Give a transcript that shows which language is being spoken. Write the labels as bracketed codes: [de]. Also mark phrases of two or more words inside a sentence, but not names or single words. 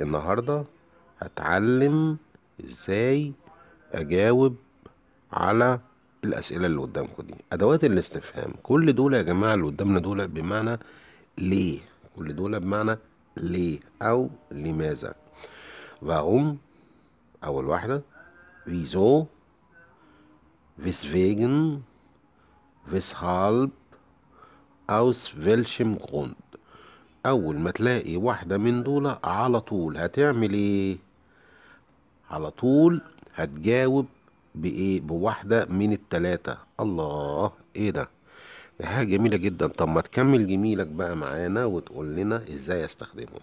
[ar] النهاردة هتعلم ازاي اجاوب على الاسئلة اللي قدامكم دي. ادوات الاستفهام كل دول يا جماعة اللي قدامنا دول بمعنى ليه. كل دول بمعنى ليه او لماذا. warum اول واحدة، [de] wieso، weswegen، weshalb، aus welchem Grund. [ar] اول ما تلاقي واحدة من دول على طول هتعمل ايه؟ على طول هتجاوب بايه؟ بواحدة من التلاتة. الله، ايه ده؟ دي حاجة جميلة جدا. طب ما تكمل جميلك بقى معانا وتقول لنا ازاي استخدمهم.